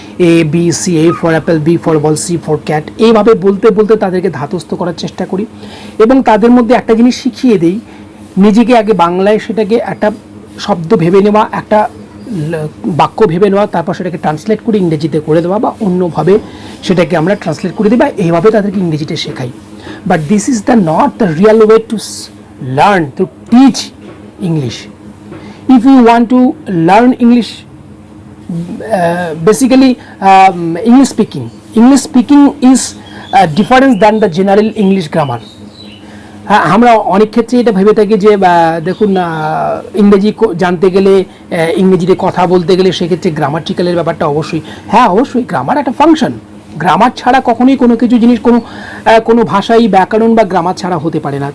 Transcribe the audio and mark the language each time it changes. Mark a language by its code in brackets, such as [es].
[en] A B C, A for apple, B for ball, C for cat, [bn] এইভাবে বলতে বলতে তাদেরকে ধাতস্থ করার চেষ্টা করি, এবং তাদের মধ্যে একটা জিনিস শিখিয়ে দিই, নিজেকে আগে বাংলায় সেটাকে একটা শব্দ ভেবে নেওয়া, একটা বাক্য ভেবে নেওয়া, তারপর সেটাকে ট্রান্সলেট করে ইংরেজিতে করে দেওয়া বা অন্যভাবে সেটাকে আমরা ট্রান্সলেট করে দিই, বা এইভাবে তাদেরকে ইংরেজিতে শেখাই। [en] But this is not the real way to learn, to teach English. If you want to learn English, basically English speaking is different than the general English grammar. [bn] আমরা অনেক ক্ষেত্রে এটা ভেবে থাকি যে দেখুন, ইংরেজি জানতে গেলে, ইংরেজিতে কথা বলতে গেলে সেক্ষেত্রে গ্রামাটিক্যালের ব্যাপারটা অবশ্যই, হ্যাঁ অবশ্যই গ্রামার একটা ফাংশন। গ্রামার ছাড়া কখনোই কোনো কিছু জিনিস, কোনো ভাষাই ব্যাকরণ বা গ্রামার ছাড়া হতে পারে না।